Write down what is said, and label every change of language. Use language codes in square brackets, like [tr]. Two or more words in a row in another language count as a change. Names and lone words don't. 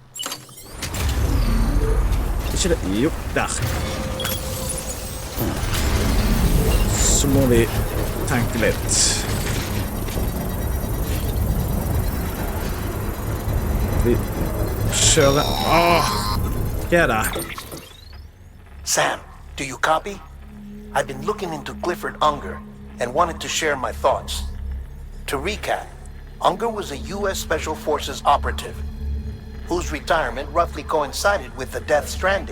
[no] Ikke det? Jo, der. Så må vi tenke litt. Vi kjører... Åh! Hva er det? [en] Sam, do you copy? I've been looking into Cliff Unger and wanted to share my thoughts. To recap, Unger was a U.S. Special Forces operative whose retirement roughly coincided with the death Stranding.